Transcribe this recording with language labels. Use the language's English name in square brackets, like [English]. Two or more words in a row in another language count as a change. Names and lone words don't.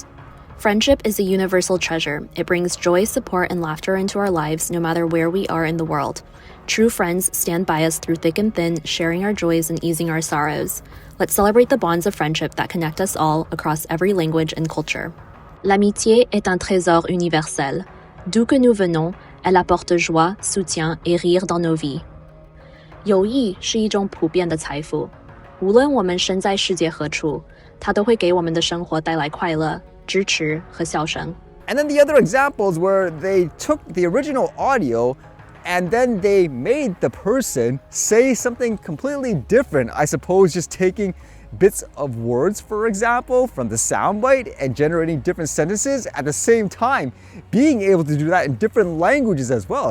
[English] Friendship is a universal treasure. It brings joy, support, and laughter into our lives no matter where we are in the world. True friends stand by us through thick and thin, sharing our joys and easing our sorrows. Let's celebrate the bonds of friendship that connect us all across every language and culture. [French] L'amitié est un trésor universel. D'où que nous venons, elle apporte joie, soutien et rire dans nos vies. [Chinese] 友谊是一种普遍的财富，无论我们身在世界何处，它都会给我们的生活带来快乐、支持和笑声。 [English] And then the other examples where they took the original audio and then they made the person say something completely different. I suppose just taking bits of words, for example, from the soundbite and generating different sentences at the same time, being able to do that in different languages as well.